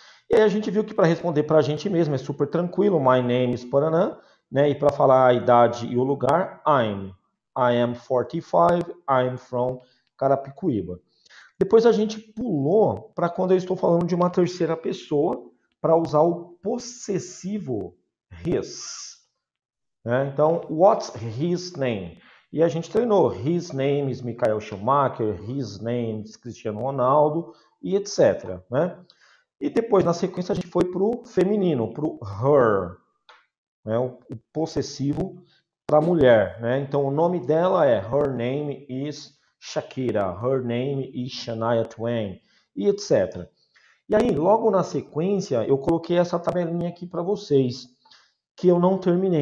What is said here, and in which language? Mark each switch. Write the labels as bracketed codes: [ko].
[pt] E aí a gente viu que para responder para a gente mesmo é super tranquilo. [en] My name is Paranã, [pt] né? E para falar a idade e o lugar, [en] I am 45, I'm from Carapicuíba. [pt] Depois a gente pulou para quando eu estou falando de uma terceira pessoa, para usar o possessivo his. Né? Então, [en] what's his name? [pt] E a gente treinou. [en] His name is Michael Schumacher, his name is Cristiano Ronaldo, [pt] e etc. Né? E depois, na sequência, a gente foi para o feminino, para o her, né? O possessivo para a mulher. Né? Então, o nome dela é [en] Her name is Shakira, Her name is Shania Twain, [pt] e etc. E aí, logo na sequência, eu coloquei essa tabelinha aqui para vocês, que eu não terminei.